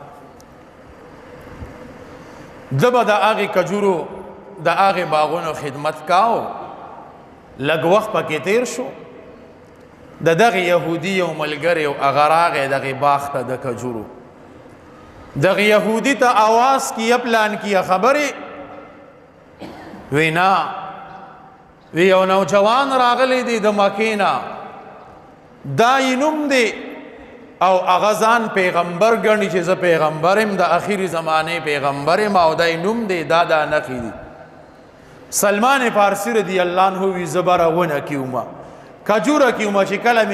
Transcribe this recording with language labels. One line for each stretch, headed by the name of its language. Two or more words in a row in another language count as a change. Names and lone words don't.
Pashto: ده به د هغې کجورو د هغې باغونو خدمت کاو لږ وخت پکې تیر شو د دغې یهودي یو ملګری او هغه راغی دغې باغ ته د کجورو دغې یهودي ته آواز کیه پلان کیه خبرې وی نه وی یو نوجوان راغلی دی د مکې نه دا یې نوم دی او هغه ځان پیغمبر ګڼي چې زه پیغمبر یم د اخري زمانې پیغمبر یم او دا یې نوم دی دا نښې دي سلمان فارسی
Arabic: رضی الله عنه
Pashto: وی زه به راونه کیومه کجوره کیومه چې کله مې